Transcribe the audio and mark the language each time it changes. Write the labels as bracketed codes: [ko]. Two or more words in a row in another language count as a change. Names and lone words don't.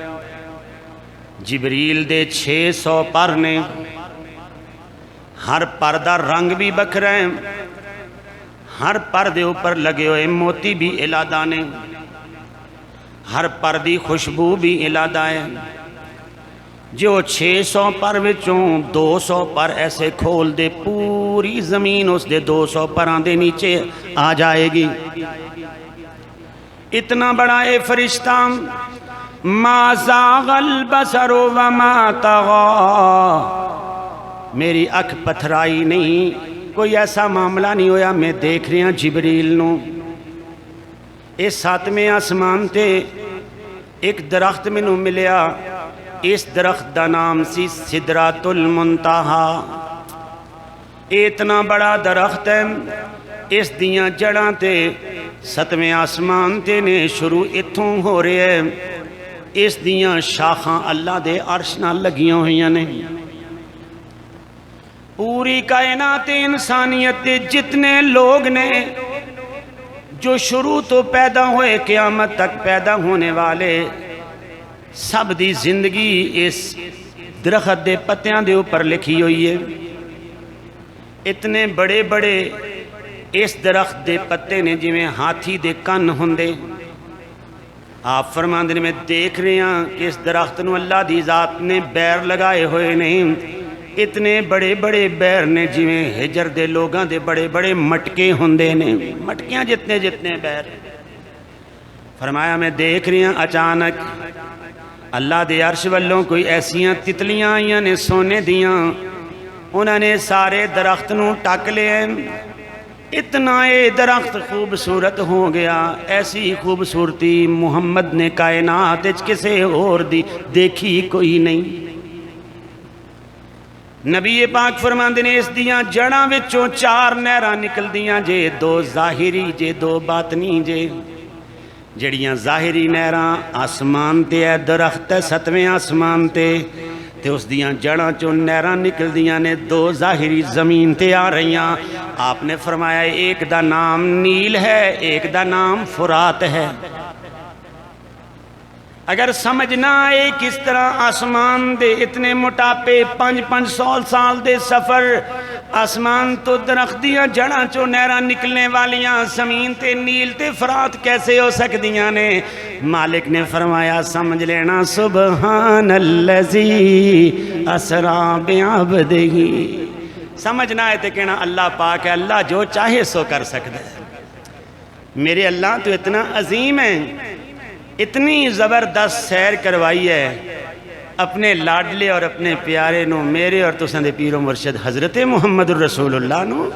[pa] جبریل دے 600 پر نے، ہر پر دا رنگ بھی بکھرا ہے، ہر پر دے اوپر لگے ہوئے موتی بھی علادہ نے، ہر پر دی خوشبو بھی علادہ ہے۔ جو 600 پر وچوں 200 پر ایسے کھول دے پوری زمین اس دے 200 پران دے نیچے آ جائے گی۔ اتنا بڑا اے فرشتہ [ar] ما زاغ البصر وما طغى، [pa] میری اکھ پتھرائی نہیں، کوئی ایسا معاملہ نہیں ہویا۔ میں دیکھ رہا جبریل نو، اس 7ویں آسمان تے ایک درخت مینوں ملیا، اس درخت دا نام سی سدرۃ المنتہا۔ اتنا بڑا درخت ہے، اس دیاں جڑاں تے 7ویں آسمان تے نے شروع اتھوں ہو رہے ہیں، اس دیاں شاخاں اللہ دے عرش نال لگیاں ہوئیاں نے۔ پوری کائنات انسانیت دے جتنے لوگ نے جو شروع تو پیدا ہوئے قیامت تک پیدا ہونے والے، سب دی زندگی اس درخت دے پتیاں دے اوپر لکھی ہوئی ہے۔ اتنے بڑے بڑے اس درخت دے پتے نے جویں ہاتھی دے کن ہوندے۔ آپ فرماندے نے میں دیکھ رہے ہیں کہ اس درخت نو اللہ دی ذات نے بیر لگائے ہوئے نہیں۔ اتنے بڑے بڑے بیر نے جویں ہجر دے لوگاں دے بڑے بڑے مٹکے ہوندے نے، مٹکیاں جتنے جتنے بیر۔ فرمایا میں دیکھ رہی ہوں اچانک اللہ دے عرش والوں کوئی ایسیاں تتلیاں آئیاں نے سونے دیاں، انہوں نے سارے درخت نوں ٹک لے، اتنا اے درخت خوبصورت ہو گیا، ایسی خوبصورتی محمد نے کائنات کسے اور دی دیکھی کوئی نہیں۔ نبی پاک فرماندے نے اس دیاں جڑاں وچوں 4 نہراں نکل دیاں جے، 2 ظاہری جے 2 باطنی جے۔ جڑیاں ظاہری نہراں آسمان تے ہے، درخت ہے 7ویں آسمان تے اس دیاں جڑاں چوں نہراں نکل دیاں نے، 2 ظاہری زمین تے آ رہیاں۔ آپ نے فرمایا ایک دا نام نیل ہے، ایک دا نام فرات ہے۔ اگر سمجھنا ہے کس طرح آسمان دے اتنے موٹاپے 500 سال دے سفر، آسمان تو درخت دیاں جڑاں چوں نہراں نکلنے والیاں، زمین تے نیل تے فرات کیسے ہو سکدیاں نے؟ مالک نے فرمایا سمجھ لینا [ar] سبحان الذی اسرا بعبدہ۔ [ur] سمجھنا ہے تے کہنا اللہ پاک ہے، اللہ جو چاہے سو کر سکتا ہے۔ [pa] میرے اللہ تو اتنا عظیم ہے، اتنی زبردست سیر کروائی ہے اپنے لاڈلے اور اپنے پیارے نو، میرے اور تساں دے پیر و مرشد حضرت محمد الرسول اللہ نو۔